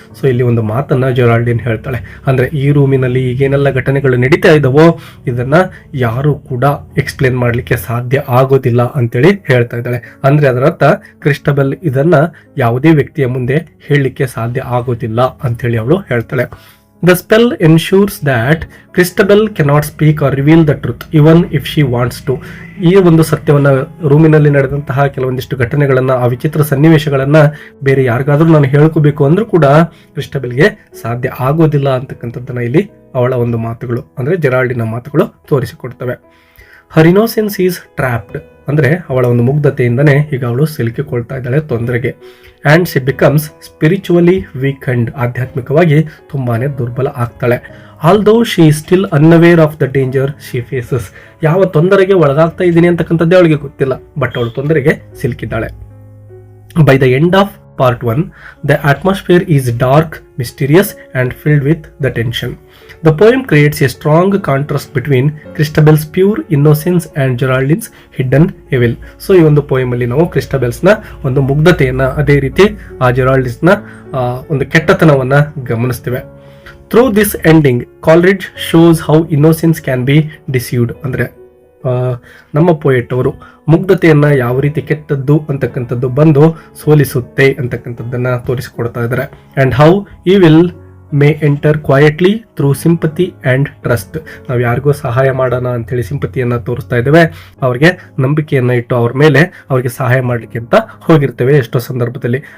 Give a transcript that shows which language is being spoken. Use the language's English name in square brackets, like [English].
[Kannada] So ಇಲ್ಲಿ ಒಂದು ಮಾತನ್ನ ಜೆರಾಲ್ಡಿನ್ ಹೇಳ್ತಾಳೆ, ಅಂದ್ರೆ ಈ ರೂಮಿನಲ್ಲಿ ಈಗೇನೆಲ್ಲ ಘಟನೆಗಳು ನಡೀತಾ ಇದ್ದಾವೋ ಇದನ್ನ ಯಾರು ಕೂಡ ಎಕ್ಸ್ಪ್ಲೇನ್ ಮಾಡ್ಲಿಕ್ಕೆ ಸಾಧ್ಯ ಆಗೋದಿಲ್ಲ ಅಂತೇಳಿ ಹೇಳ್ತಾ ಇದ್ದಾಳೆ. ಅಂದ್ರೆ ಅದರ ಅರ್ಥ ಕ್ರಿಸ್ಟಬೆಲ್ ಇದನ್ನ ಯಾವುದೇ ವ್ಯಕ್ತಿಯ ಮುಂದೆ ಹೇಳಲಿಕ್ಕೆ ಸಾಧ್ಯ ಆಗೋದಿಲ್ಲ ಅಂತೇಳಿ ಅವಳು ಹೇಳ್ತಾಳೆ. [English] The spell ensures that Christabel cannot speak or reveal the truth even if she wants to. [Kannada] ಈ ಒಂದು ಸತ್ಯವನ್ನ, ರೂಮಿನಲ್ಲಿ ನಡೆದಂತಹ ಕೆಲವೊಂದಿಷ್ಟು ಘಟನೆಗಳನ್ನ, ಆ ವಿಚಿತ್ರ ಸನ್ನಿವೇಶಗಳನ್ನ ಬೇರೆ ಯಾರಿಗಾದ್ರೂ ನಾನು ಹೇಳ್ಕೋಬೇಕು ಅಂದ್ರೂ ಕೂಡ ಕ್ರಿಸ್ಟಬೆಲ್ಗೆ ಸಾಧ್ಯ ಆಗೋದಿಲ್ಲ ಅಂತಕ್ಕಂಥದ್ದನ್ನ ಇಲ್ಲಿ ಅವಳ ಒಂದು ಮಾತುಗಳು, ಅಂದ್ರೆ ಜೆರಾಲ್ಡಿನ ಮಾತುಗಳು ತೋರಿಸಿಕೊಡ್ತವೆ. [English] her innocence is trapped, [Kannada] ಅಂದ್ರೆ ಅವಳ ಒಂದು ಮುಗ್ಧತೆಯಿಂದನೇ ಈಗ ಅವಳು ಸಿಲುಕಿಕೊಳ್ತಾ ಇದ್ದಾಳೆ ತೊಂದರೆಗೆ. [English] and she becomes spiritually weakened, [Kannada] ಆಧ್ಯಾತ್ಮಿಕವಾಗಿ ತುಂಬಾನೇ ದುರ್ಬಲ ಆಗ್ತಾಳೆ. [English] although she still unaware of the danger she faces, [Kannada] ಯಾವ ತೊಂದರೆಗೆ ಒಳಗಾಗ್ತಾ ಇದ್ದೀನಿ ಅಂತಕ್ಕಂಥದ್ದೇ ಅವಳಿಗೆ ಗೊತ್ತಿಲ್ಲ, ಬಟ್ ಅವಳು ತೊಂದರೆಗೆ ಸಿಲುಕಿದ್ದಾಳೆ. [English] By the end of Part 1, the atmosphere is dark, mysterious and filled with the tension. The poem creates a strong contrast between Christabel's pure innocence and Geraldine's hidden evil. [Kannada] So ಈ ಒಂದು poem ಅಲ್ಲಿ ನಾವು ಕ್ರಿಸ್ಟಬೆಲ್ಸ್ನ ಒಂದು ಮುಗ್ಧತೆಯನ್ನ, ಅದೇ ರೀತಿ ಆ ಜೆರಾಲ್ಡಿನ್ಸ್ನ ಒಂದು ಕೆಟ್ಟತನವನ್ನ ಗಮನಿಸ್ತೇವೆ. [English] Through this ending, Coleridge shows how innocence can be deceived. [Kannada] ಅಂದ್ರೆ ನಮ್ಮ ಪೋಯೆಟ್ ಅವರು ಮುಗ್ಧತೆಯನ್ನ ಯಾವ ರೀತಿ ಕೆಟ್ಟದ್ದು ಅಂತಕ್ಕಂಥದ್ದು ಬಂದು ಸೋಲಿಸುತ್ತೆ ಅಂತಕ್ಕಂಥದ್ದನ್ನ ತೋರಿಸಿಕೊಡ್ತಾ ಇದ್ದಾರೆ. [English] And how evil may enter quietly through sympathy and trust. [Kannada] ನಾವು ಯಾರಿಗೋ ಸಹಾಯ ಮಾಡೋಣ ಅಂತೇಳಿ ಸಿಂಪತಿಯನ್ನ ತೋರಿಸ್ತಾ ಇದ್ದೇವೆ, ಅವ್ರಿಗೆ ನಂಬಿಕೆಯನ್ನ ಇಟ್ಟು ಅವ್ರ ಮೇಲೆ ಅವ್ರಿಗೆ ಸಹಾಯ ಮಾಡ್ಲಿಕ್ಕೆ ಅಂತ ಹೋಗಿರ್ತೇವೆ ಎಷ್ಟೋ ಸಂದರ್ಭದಲ್ಲಿ.